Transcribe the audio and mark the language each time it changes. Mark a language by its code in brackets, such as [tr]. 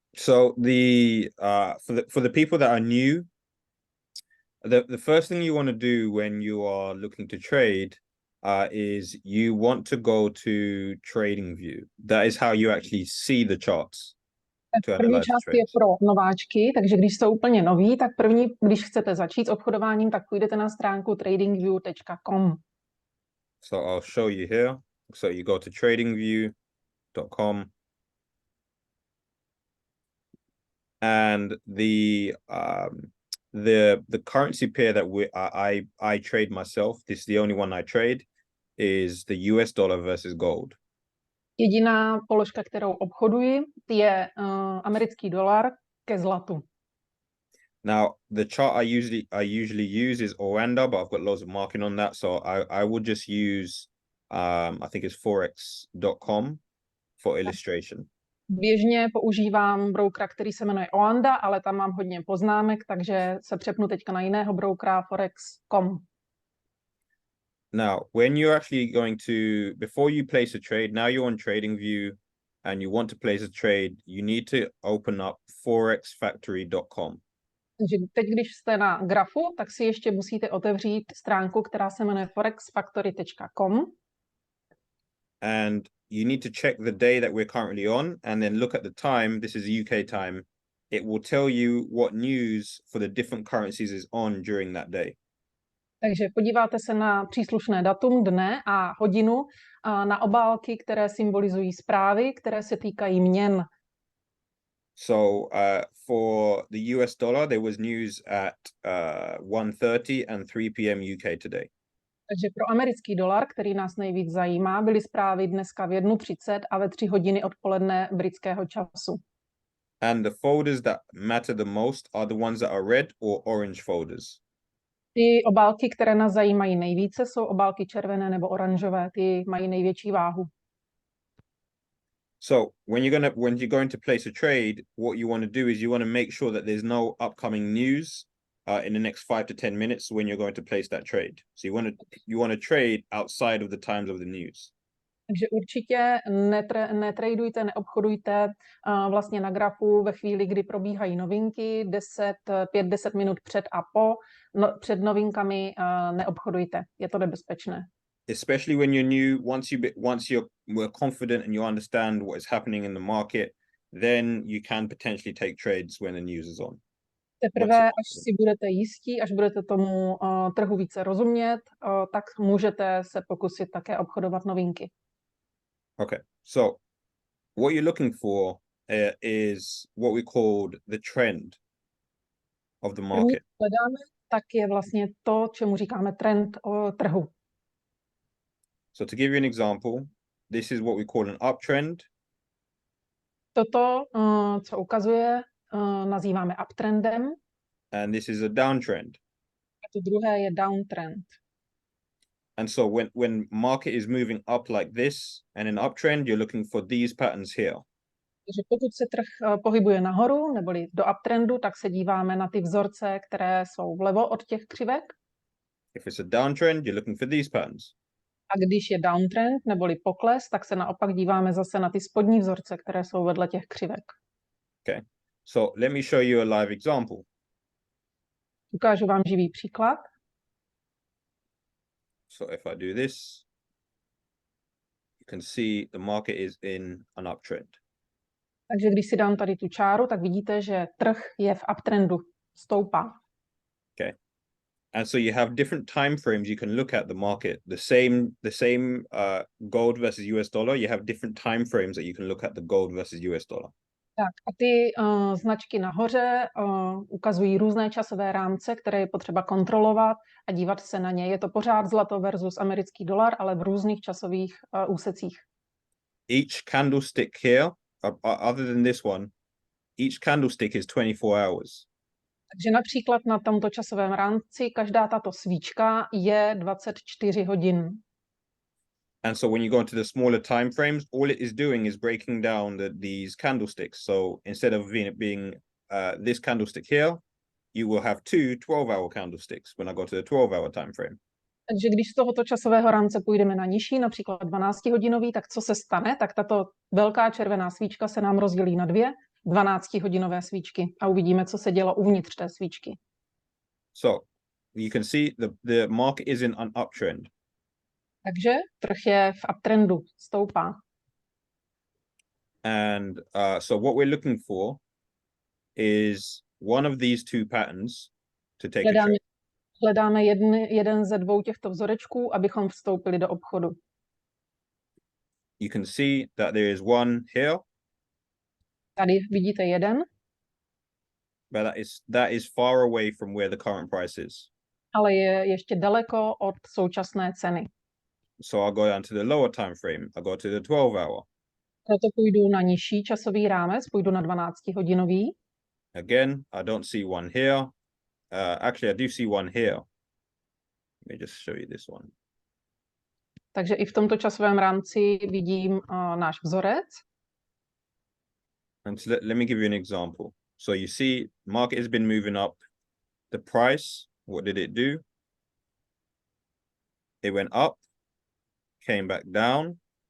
[en] So for the people that are new, the first thing you want to do when you are looking to trade is you want to go to TradingView. That is how you actually see the charts to [cs] První [en] analyze the [cs] část je [en] trades. [cs] pro nováčky, takže když jsou úplně noví, tak první, když chcete začít s obchodováním, tak půjdete na stránku tradingview.com. [en] So I'll show you here. So you go to tradingview.com and the currency pair that I trade myself, this is the only one I trade, is the US dollar versus gold. [cs] Jediná položka, kterou obchoduji, je americký dolar ke zlatu. [en] Now, the chart I usually use is Oranda, but I've got loads of marking on that, so I would just use I think it's forex.com for illustration. [cs] Běžně používám broukera, který se jmenuje Oanda, ale tam mám hodně poznámek, takže se přepnu teďka na jiného broukera forex.com. [en] Now, when you're actually before you place a trade, now you're on TradingView and you want to place a trade, you need to open up forexfactory.com. [cs] Takže teď, když jste na grafu, tak si ještě musíte otevřít stránku, která se jmenuje forexfactory.com. [en] And you need to check the day that we're currently on and then look at the time. This is UK time. It will tell you what news for the different currencies is on during that day. [cs] Takže podíváte se na příslušné datum dne a hodinu na obálky, které symbolizují zprávy, které se týkají měn. [en] So for the US dollar, there was news at 1:30 and 3 p.m. UK today. [cs] Takže pro americký dolar, který nás nejvíc zajímá, byly zprávy dneska v 1:30 a ve 3 hodiny odpoledne britského času. [en] And the folders that matter the most are the ones that are red or orange folders. [cs] Ty obálky, které nás zajímají nejvíce, jsou obálky červené nebo oranžové. Ty mají největší váhu. [en] So when you're going to place a trade, what you want to do is you want to make sure that there's no upcoming news in the next 5 to 10 minutes when you're going to place that trade. So you want to trade outside of the times of the news. [cs] Takže určitě netradujte, neobchodujte vlastně na grafu ve chvíli, kdy probíhají novinky, 5-10 minut před a po. Před novinkami neobchodujte, je to nebezpečné. [en] Especially when you're new, once you're confident and you understand what is happening in the market, then you can potentially take trades when the news is on. [cs] Teprve, až si budete jistí, až budete tomu trhu více rozumět, tak můžete se pokusit také obchodovat novinky. [en] Okay, so what you're looking for is what we called the trend of the market. [cs] Hledáme, tak je vlastně to, čemu říkáme trend trhu. [en] So to give you an example, this is what we call an uptrend. [cs] Toto, co ukazuje, nazýváme uptrendem. [en] And this is a downtrend. [cs] A to druhé je downtrend. [en] And so when market is moving up like this and an uptrend, you're looking for these patterns here. [cs] Takže pokud se trh pohybuje nahoru, neboli do uptrendu, tak se díváme na ty vzorce, které jsou vlevo od těch křivek. [en] If it's a downtrend, you're looking for these patterns. [cs] A když je downtrend, neboli pokles, tak se naopak díváme zase na ty spodní vzorce, které jsou vedle těch křivek. [en] Okay, so let me show you a live example. [cs] Ukážu vám živý příklad. [en] So if I do this, you can see the market is in an uptrend. [cs] Takže když si dám tady tu čáru, tak vidíte, že trh je v uptrendu, stoupá. [en] Okay. And so you have different time frames you can look at the market. The same gold versus US dollar, you have different time frames that you can look at the gold versus US dollar. [cs] Tak a ty značky nahoře ukazují různé časové rámce, které je potřeba kontrolovat a dívat se na ně. Je to pořád zlato versus americký dolar, ale v různých časových úsecích. [en] Each candlestick here, other than this one, each candlestick is 24 hours. [cs] Takže například na tomto časovém rámci každá tato svíčka je 24 hodin. [en] And so when you go into the smaller time frames, all it is doing is breaking down these candlesticks. So instead of being this candlestick here, you will have two 12-hour candlesticks when I go to the 12-hour time frame. [cs] Takže když z tohoto časového rámce půjdeme na nižší, například 12-hodinový, tak co se stane? Tak tato velká červená svíčka se nám rozdělí na dvě 12-hodinové svíčky a uvidíme, co se dělo uvnitř té svíčky. [en] So you can see the market is in an uptrend. [cs] Takže trh je v uptrendu, stoupá. [en] And so what we're looking for is one of these two patterns to take a trade. [cs] Hledáme jeden ze dvou těchto vzorečků, abychom vstoupili do obchodu. [en] You can see that there is one here, [cs] Tady vidíte jeden, [en] but that is far away from where the current price is. [cs] ale je ještě daleko od současné ceny. [en] So I'll go down to the lower time frame. I'll go to the 12-hour. [cs] Proto půjdu na nižší časový rámec, půjdu na 12-hodinový. [en] Again, I don't see one here. Actually, I do see one here. Let me just show you this one. [cs] Takže i v tomto časovém rámci vidím náš vzorec. [en] And so let me give you an example. So you see, market has been moving up. The price, what did it do? It went up, came back down.